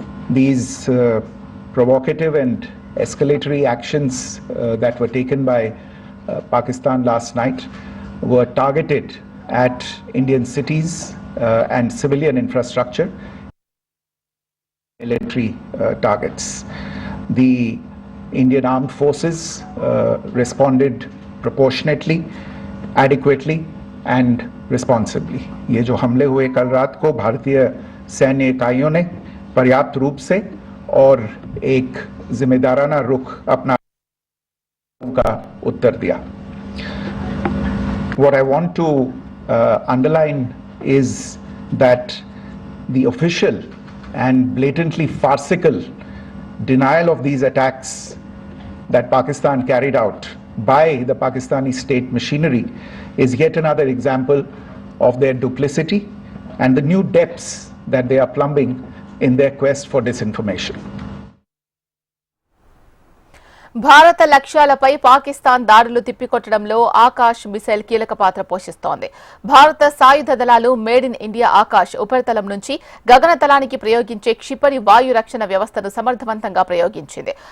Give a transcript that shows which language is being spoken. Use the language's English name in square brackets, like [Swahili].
[English] These provocative and escalatory actions that were taken by Pakistan last night were targeted at Indian cities and civilian infrastructure, military targets. The Indian armed forces responded proportionately, adequately and responsibly. [Hindi] ये जो हमले हुए कल रात को भारतीय सैन्य इकाइयों ने पर्याप्त रूप से और एक जिम्मेदाराना रुख अपना का उत्तर दिया. [English] What I want to underline is that the official and blatantly farcical denial of these attacks that Pakistan carried out by the Pakistani state machinery is yet another example of their duplicity and the new depths that they are plumbing in their quest for disinformation. [Telugu] భారత లక్ష్యాలపై పాకిస్తాన్ దాడులు తిప్పికొట్టడంలో Akash missile కీలక పాత్ర పోషిస్తోంది. భారత సాయుధ దళాలు made in India Akash ఉపరితలం నుంచి గగనతలానికి ప్రయోగించే క్షిపణి వాయు రక్షణ వ్యవస్థను సమర్థవంతంగా ప్రయోగించింది.